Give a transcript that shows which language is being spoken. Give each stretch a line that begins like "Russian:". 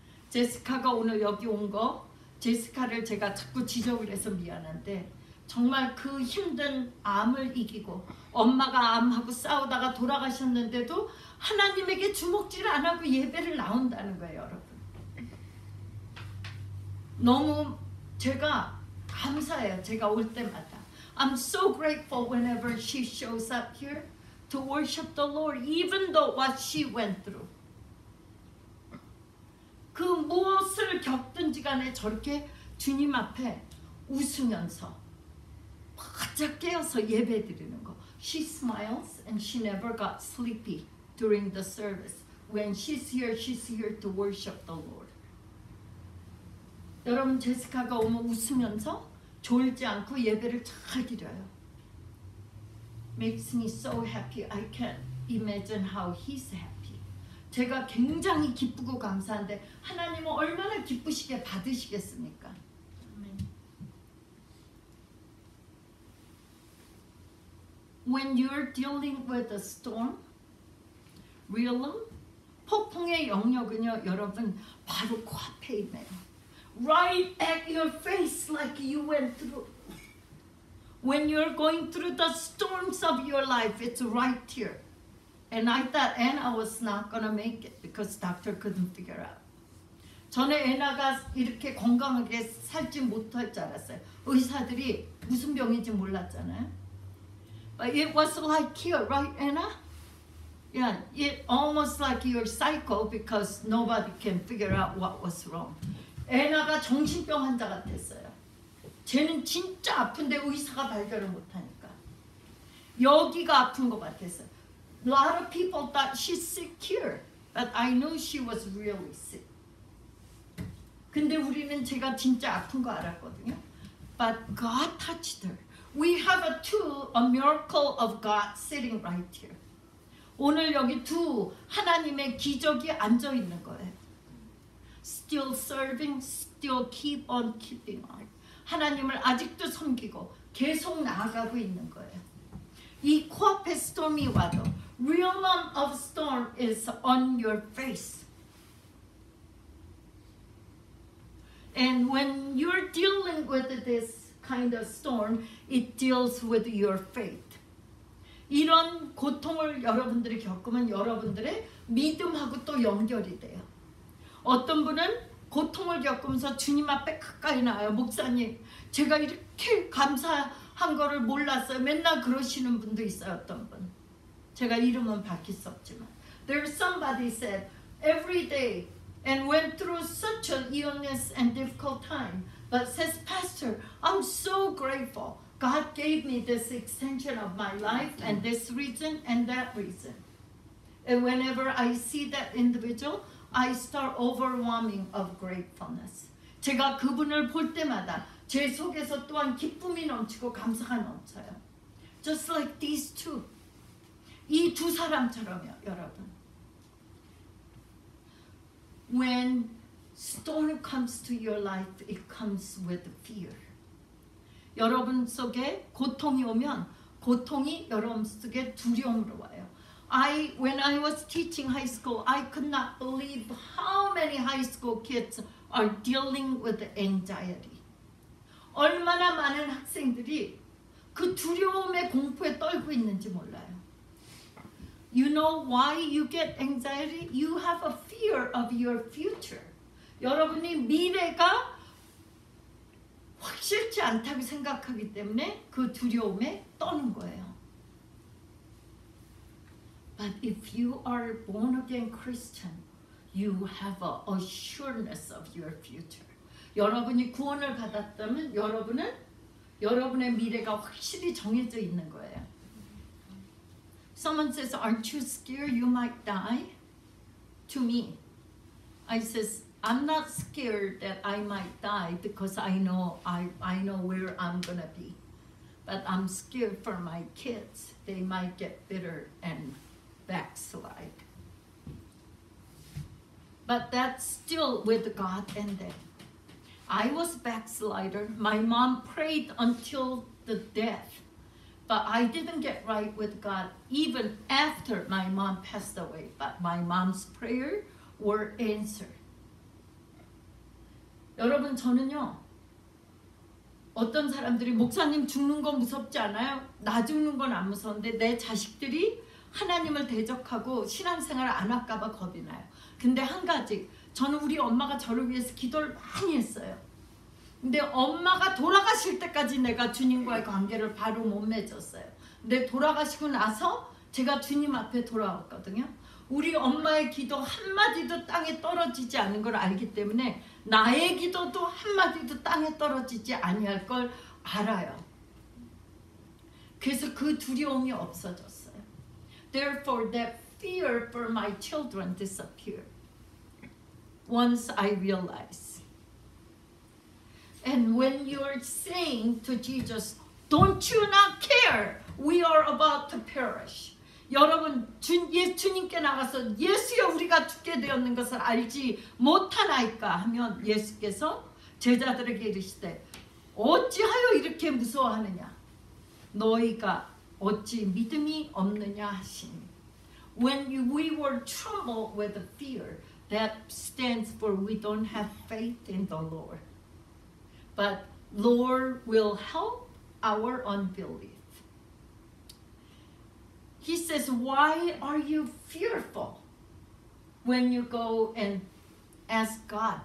Korean: 제시카가 오늘 여기 온 거, 제시카를 제가 자꾸 지적을 해서 미안한데 정말 그 힘든 암을 이기고 엄마가 암하고 싸우다가 돌아가셨는데도 하나님에게 주먹질 안 하고 예배를 나온다는 거예요, 여러분. 너무 제가 감사해요. 제가 올 때마다.
English: I'm so grateful whenever she shows up here to worship the Lord, even though what she went through.
Korean: 그 무엇을 겪든지 간에 저렇게 주님 앞에 웃으면서 바짝 깨어서 예배 드리는 거.
English: She smiles and she never got sleepy during the service. When she's here to worship the Lord.
Korean: 여러분 제시카가 오면 웃으면서 졸지 않고 예배를 잘 드려요.
English: Makes me so happy. I can't imagine how he's happy.
Korean: 제가 굉장히 기쁘고 감사한데 하나님은 얼마나 기쁘시게 받으시겠습니까?
English: When you're dealing with a storm, realm,
Korean: 폭풍의 영역은요, 여러분 바로 코앞에 있네요.
English: Right at your face like you went through. When you're going through the storms of your life, it's right here. And I thought Anna was not going to make it because doctor couldn't figure out.
Korean: 전에 애나가 이렇게 건강하게 살지 못할 줄 알았어요. 의사들이 무슨 병인지 몰랐잖아요.
English: But it was like here, right, Anna? Yeah, it almost like your cycle because nobody can figure out what was wrong.
Korean: 애나가 정신병 환자 같았어요. 쟤는 진짜 아픈데 의사가 발견을 못하니까. 여기가 아픈 것 같았어요.
English: A lot of people thought she's sick here, but I knew she was really sick.
Korean: 근데 우리는 제가 진짜 아픈 거 알았거든요.
English: But God touched her. We have a miracle of God sitting right here.
Korean: 오늘 여기 두 하나님의 기적이 앉아 있는 거예요.
English: Still serving, still keep on keeping on.
Korean: 하나님을 아직도 섬기고 계속 나아가고 있는 거예요. 이 코앞에 storm이 와도
English: realm of storm is on your face. And when you're dealing with this kind of storm, it deals with your faith.
Korean: 이런 고통을 여러분들이 겪으면 여러분들의 믿음하고 또 연결이 돼요. 어떤 분은 고통을 겪으면서 주님 앞에 가까이 나와요. 목사님, 제가 이렇게 감사한 거를 몰랐어요. 맨날 그러시는 분도 있어요. 어떤 분. 제가 이름은 밝힐 수 없지만.
English: There's somebody said every day and went through such an illness and difficult time. But says, Pastor, I'm so grateful. God gave me this extension of my life and this reason and that reason. And whenever I see that individual, I start overwhelming of gratefulness.
Korean: 제가 그분을 볼 때마다 제 속에서 또한 기쁨이 넘치고 감사가 넘쳐요.
English: Just like these two.
Korean: 이 두 사람처럼요, 여러분.
English: When storm comes to your life, it comes with fear.
Korean: 여러분 속에 고통이 오면 고통이 여러분 속에 두려움으로 와요.
English: When I was teaching high school, I could not believe how many high school kids are dealing with anxiety.
Korean: 얼마나 많은 학생들이 그 두려움의 공포에 떨고 있는지 몰라요.
English: You know why you get anxiety? You have a fear of your future.
Korean: 여러분이 미래가 확실치 않다고 생각하기 때문에 그 두려움에 떠는 거예요.
English: But if you are born again Christian, you have a assuredness of your future.
Korean: 여러분이 구원을 받았다면 여러분은 여러분의 미래가 확실히 정해져 있는 거예요.
English: Someone says, "Aren't you scared you might die?" To me, I says, I'm not scared that I might die because I know where I'm gonna be. But I'm scared for my kids. They might get bitter and backslide. But that's still with God and them. I was backslider. My mom prayed until the death. But I didn't get right with God even after my mom passed away. But my mom's prayer were answered.
Korean: 여러분, 저는요, 어떤 사람들이 목사님 죽는 건 무섭지 않아요? 나 죽는 건 안 무서운데 내 자식들이 하나님을 대적하고 신앙생활을 안 할까 봐 겁이 나요. 근데 한 가지, 저는 우리 엄마가 저를 위해서 기도를 많이 했어요. 근데 엄마가 돌아가실 때까지 내가 주님과의 관계를 바로 못 맺었어요. 근데 돌아가시고 나서 제가 주님 앞에 돌아왔거든요. 우리 엄마의 기도 한마디도 땅에 떨어지지 않은 걸 알기 때문에 나의 기도도 한마디도 땅에 떨어지지 아니할 걸 알아요. 그래서 그 두려움이 없어졌어요.
English: Therefore, that fear for my children disappeared once I realized. And when you're saying to Jesus, "Don't you not care? We are about to perish."
Korean: 여러분, 주님께 나가서 예수여 우리가 죽게 되었는 것을 알지 못하나이까 하면 예수께서 제자들에게 이르시되 어찌하여 이렇게 무서워하느냐 너희가 어찌 믿음이 없느냐 하시니.
English: When we were troubled with fear, that stands for we don't have faith in the Lord. But Lord will help our unbelief. He says, why are you fearful when you go and ask God?